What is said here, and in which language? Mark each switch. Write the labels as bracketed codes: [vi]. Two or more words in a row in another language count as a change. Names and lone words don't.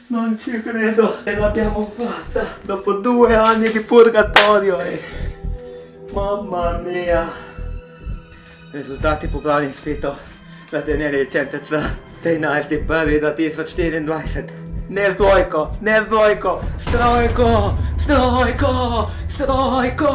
[it] Non ci credo, ce l'abbiamo fatta dopo 2 anni di purgatorio mamma mia. [sl] Rezultati popravnih izpitov za trenirje licenca 13.1.2024. Ne z dvojko, ne z dvojko, s trojko, s trojko, s trojko.